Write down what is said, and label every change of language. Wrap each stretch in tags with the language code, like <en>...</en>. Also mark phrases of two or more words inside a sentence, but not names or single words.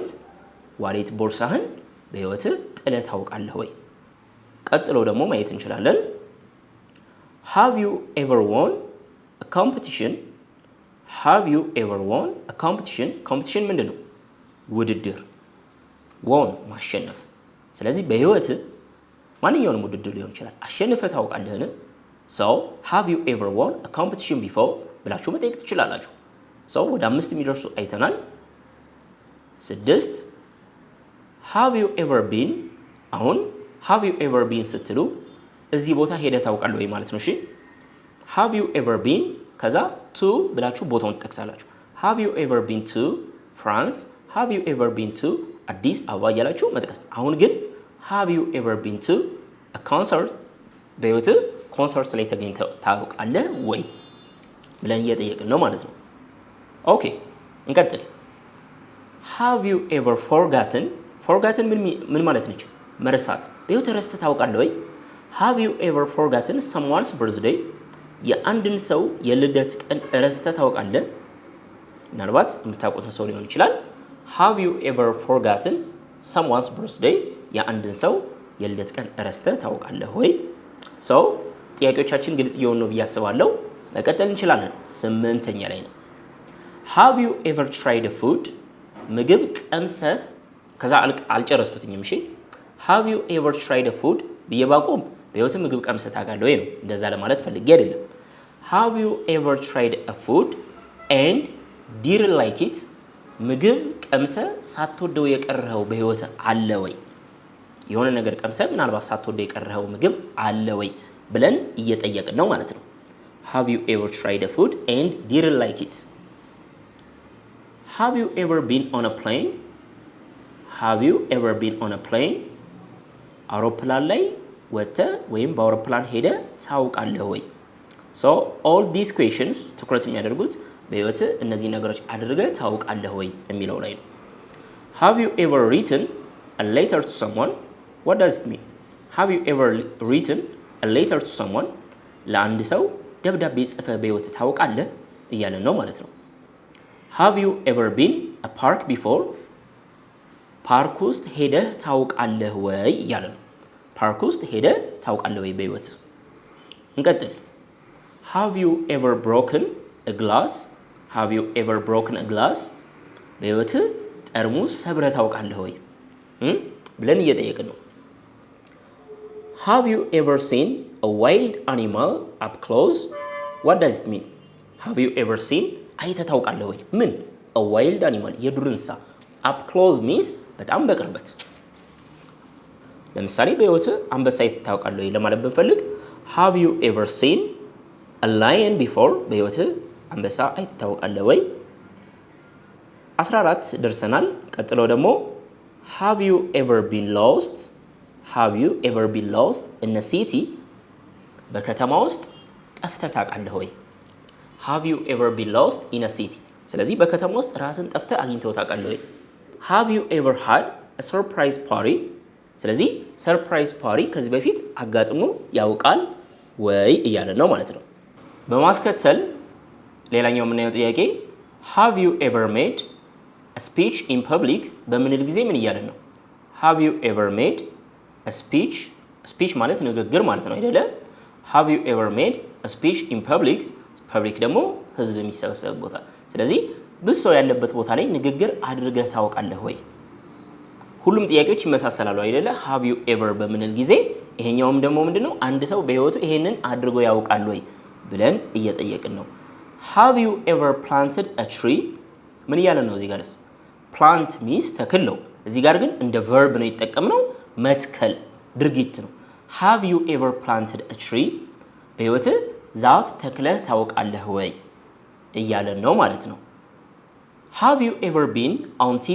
<am>ዋሌት ቦርሳህን በህይወትህ ጥለህ ታውቃለህ ወይ? ቀጥሎ ደግሞ ማየት እንችላለን።</am> <en>have you ever won a competition? have you ever won a competition?</en> <am>competition ምንድን ነው? ውድድር። won ማሸነፍ። ስለዚህ በህይወትህ ማንኛውንም ውድድር ሊሆን ይችላል አሸንፈህ ታውቃለህን?</am> <en>so have you ever won a competition before</en> <am>ብላችሁ መጠየቅ ትችላላችሁ።</am> <en>so</en> <am>ወደ 5 የሚደርሱ አይተናል።</am> <en>6 have you ever been፣ አሁን have you ever been</en> <am>ስትሉ እዚህ ቦታ ሄደህ ታውቃለህ ወይ ማለት ነው። እሺ</am> <en>have you ever been ከዛ to</en> <am>ብላችሁ ቦታውን ትጠቅሳላችሁ።</am> <en>have you ever been to France? have you ever been to አዲስ አበባ</en> <am>እያላችሁ መጥቀስ። አሁን ግን</am> <en>have you ever been to a concert?</en> <am>በህይወትህ ኮንሰርት ላይ ተገኝተህ ታውቃለህ ወይ ብለን እየጠየቅን ነው ማለት ነው። ኦኬ እንቀጥል።</am> <en>have you ever forgotten?</en> <am>forgotten ምን ማለት ነች? መርሳት። በህይወትህ ረስተህ ታውቃለህ ወይ?</am> <en>have you ever forgotten someone's birthday?</en> <am>የአንድን ሰው የልደት ቀን ረስተህ ታውቃለህ? ምናልባት የምታውቁትን ሰው ሊሆን ይችላል።</am> <en>have you ever forgotten someone's birthday?</en> <am>የአንድን ሰው የልደት ቀን ረስተህ ታውቃለህ ወይ? ሰው ጥያቄዎቻችን ግልጽ እየሆኑ ነው ብዬ አስባለሁ። መቀጠል እንችላለን። 8ኛ ላይ ነው።</am> <en>have you ever tried a food?</en> <am>ምግብ ቀምሰህ ከዛ አልጨረስኩትኝም። እሺ</am> <en>have you ever tried a food</en> <am>ብዬ ባቆም በህይወትህ ምግብ ቀምሰህ ታውቃለህ ወይ ነው። እንደዛ ለማለት ፈልጌ አይደለም።</am> <en>have you ever tried a food and didn't like it?</en> <am>ምግብ ቀምሰህ ሳትወደው የቀረኸው በህይወትህ አለ ወይ? የሆነ ነገር ቀምሰህ ምናልባት ሳትወደው የቀረኸው ምግብ አለ ወይ ብለን እየጠየቅን ነው ማለት ነው።</am> <en>have you ever tried a food and didn't like it? have you ever been on a plane? have you ever been on a plane?</en> <am>አውሮፕላን ላይ ወጥተህ ወይም በአውሮፕላን ሄደህ ታውቃለህ ወይ?</am> <en>so all these questions</en> <am>ትኩረት የሚያደርጉት በህይወትህ እነዚህ ነገሮች አድርገህ ታውቃለህ ወይ የሚለው ላይ ነው።</am> <en>have you ever written a letter to someone? what does it mean? have you ever written a letter to someone?</en> <am>ለአንድ ሰው ደብዳቤ ጽፈህ በህይወትህ ታውቃለህ እያለን ነው ማለት ነው።</am> <en>have you ever been a park before?</en> <am>ፓርክ ውስጥ ሄደህ ታውቃለህ ወይ እያለ ነው። ፓርክ ውስጥ ሄደህ ታውቃለህ ወይ በህይወትህ? እንቀጥል።</am> <en>have you ever broken a glass? have you ever broken a glass?</en> <am>በህይወትህ ጠርሙስ ሰብረህ ታውቃለህ ወይ ብለን እየጠየቅን ነው።</am> <en>have you ever seen a wild animal up close? what does it mean? have you ever seen</en> <am>አይተህ ታውቃለህ ወይ? ምን?</am> <en>a wild animal</en> <am>የዱር እንስሳ።</am> <en>up close means</en> <am>በጣም በቅርበት። ለምሳሌ በህይወትህ አንበሳ አይተህ ታውቃለህ ወይ ለማለት ብንፈልግ</am> <en>have you ever seen a lion before?</en> <am>በህይወትህ አንበሳ አይተህ ታውቃለህ ወይ? 14 ደርሰናል። ቀጥሎ ደግሞ</am> <en>have you ever been lost? have you ever been lost in a city?</en> <am>በከተማ ውስጥ ጠፍተህ ታውቃለህ ወይ?</am> <en>have you ever been lost in a city?</en> <am>ስለዚህ በከተማ ውስጥ ራስን ጠፍተህ አግኝተው ታውቃለህ ወይ?</am> <en>have you ever had a surprise party?</en> <am>ስለዚህ ሰርፕራይዝ ፓርቲ ከዚህ በፊት አጋጥሞ ያውቃል ወይ እያለ ነው ማለት ነው። በማስከተል ሌላኛው የምናየው ጥያቄ</am> <en>have you ever made a speech in public?</en> <am>በምንል ጊዜ ምን እያለ ነው?</am> <en>have you ever made a speech?</en> <am>speech ማለት ንግግር ማለት ነው አይደለ?</am> <en>have you ever made a speech in public?</en> <am>ፐብሊክ ደግሞ ህዝብ የሚሰበሰብ ቦታ። ስለዚህ ብዙ ሰው ያለበት ቦታ ላይ ንግግር አድርገህ ታውቃለህ ወይ? ሁሉም ጥያቄዎች ይመሳሰላሉ አይደለ?</am> <en>have you ever</en> <am>በምንል ጊዜ ይሄኛውም ደግሞ ምንድነው አንድ ሰው በህይወቱ ይሄንን አድርጎ ያውቃል ወይ ብለን እየጠየቅን ነው።</am> <en>have you ever planted a tree?</en> <am>ምን እያለ ነው እዚህ ጋርስ?</am> <en>plant means</en> <am>ተክል ነው። እዚህ ጋር ግን እንደ verb ነው የተጠቀምነው፣ መትከል ድርጊት ነው።</am> <en>have you ever planted a tree?</en> <am>በህይወት ዛፍ ተክለህ ታውቃለህ ወይ እያለን ነው ማለት ነው።</am> <en>have you ever been on TV?</en>